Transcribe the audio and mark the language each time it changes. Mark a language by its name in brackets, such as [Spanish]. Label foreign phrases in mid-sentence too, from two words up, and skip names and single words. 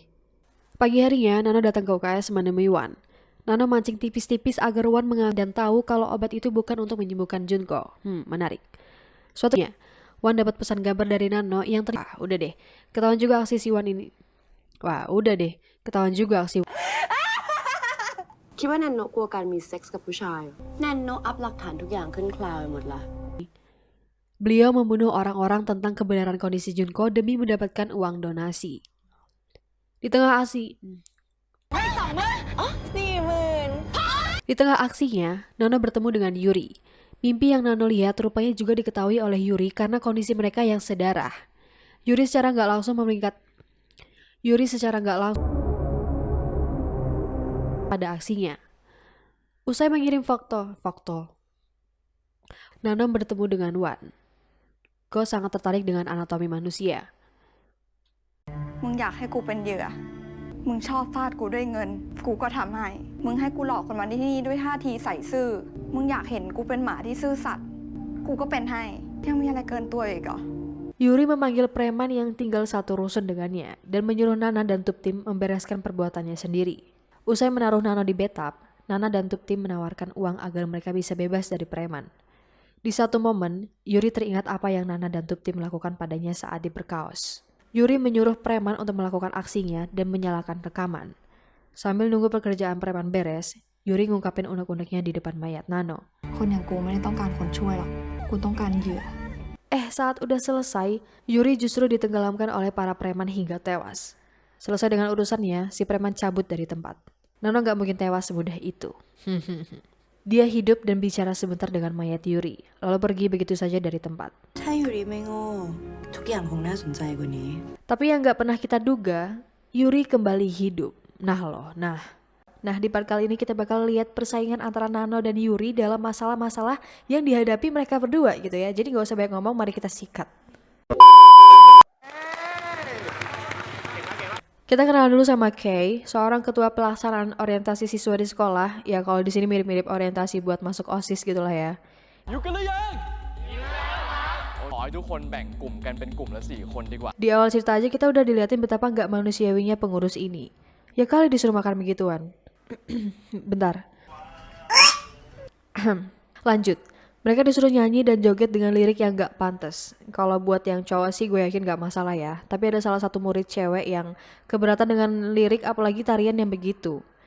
[Indonesian] Pagi harinya, Nano datang ke UKS menemui Wan. Nano mancing tipis-tipis agar Wan mengambil dan tahu kalau obat itu bukan untuk menyembuhkan Junko. Menarik. Suatunya, Wan dapat pesan gambar dari Nano yang udah deh, ketahuan juga aksi si Wan ini. Ketahuan juga aksi [Thai] คิดว่านันโนะกลัวการมีเซ็กส์กับผู้ชายนันโนะอัพหลักฐานทุกอย่างขึ้นคลาวด์ไปหมดละ [Indonesian] Beliau membunuh orang-orang tentang kebenaran kondisi Junko demi mendapatkan uang donasi. Di tengah aksinya, Nano bertemu dengan Yuri. Mimpi yang Nano lihat rupanya juga diketahui oleh Yuri karena kondisi mereka yang sedarah. Yuri secara nggak langsung pada aksinya. Usai mengirim foto, Nano bertemu dengan Wan. Go sangat tertarik dengan anatomi manusia. [Thai] มึงอยากให้กูเป็นเหยื่อ มึงชอบฟาดกูด้วยเงิน กูก็ทำให้ มึงให้กูหลอกคนมาที่นี่ด้วยท่าทีใส่ซื่อ มึงอยากเห็นกูเป็นหมาที่ซื่อสัตย์ กูก็เป็นให้ ยังมีอะไรเกินตัวอีกเหรอ [Indonesian] Yuri memanggil preman yang tinggal satu rusun dengannya dan menyuruh Nana dan Tuptim membereskan perbuatannya sendiri. Usai menaruh Nano di bathtub, Nana dan Tuptim menawarkan uang agar mereka bisa bebas dari preman. Di satu momen, Yuri teringat apa yang Nana dan Tuptim melakukan padanya saat diberkaos. Yuri menyuruh preman untuk melakukan aksinya dan menyalakan rekaman. Sambil nunggu pekerjaan preman beres, Yuri ngungkapin unek-uneknya di depan mayat Nano. [Thai] คนอย่างกูไม่ได้ต้องการคนช่วยหรอก กูต้องการเหยื่อ [Indonesian] Saat udah selesai, Yuri justru ditenggelamkan oleh para preman hingga tewas. Selesai dengan urusannya, si preman cabut dari tempat. Nano gak mungkin tewas semudah itu. Dia hidup dan bicara sebentar dengan mayat Yuri, lalu pergi begitu saja dari tempat. [Thai] ถ้ายูริไม่โง่ทุกอย่างคงน่าสนใจกว่านี้ [Indonesian] Tapi yang gak pernah kita duga, Yuri kembali hidup. Nah, di part kali ini kita bakal lihat persaingan antara Nano dan Yuri dalam masalah-masalah yang dihadapi mereka berdua gitu ya. Jadi gak usah banyak ngomong, mari kita sikat. Kita kenal dulu sama Kay, seorang ketua pelaksanaan orientasi siswa di sekolah. Ya kalau di sini mirip-mirip orientasi buat masuk OSIS gitulah ya. [Thai] อยู่กันหรือยังขอให้ทุกคนแบ่งกลุ่มกันเป็นกลุ่มละ4 คนดีกว่า [Indonesian] Di awal cerita aja kita udah diliatin betapa nggak manusiawinya pengurus ini. Ya kali disuruh makan begituan. Bentar. Lanjut. Mereka disuruh nyanyi dan joget dengan lirik yang gak pantas. Kalau buat yang cowok sih gue yakin gak masalah ya. Tapi ada salah satu murid cewek yang keberatan dengan lirik apalagi tarian yang begitu.